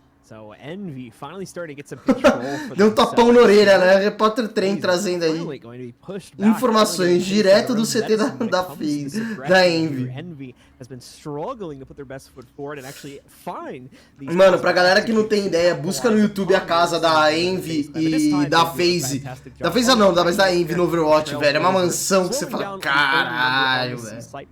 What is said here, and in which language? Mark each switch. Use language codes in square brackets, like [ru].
[en] So Envy finally starting to get some control for [pt] Deu um tapão na orelha, né? Repórter Trem trazendo aí informações direto do CT da Envy. [en] Envy has been struggling to put their best foot forward and actually find these. [pt] Mano, pra galera que não tem ideia, busca no YouTube a casa da Envy e da FaZe. Da FaZe não, mas da Envy no Overwatch, velho. É uma mansão que você fala, caralho, velho.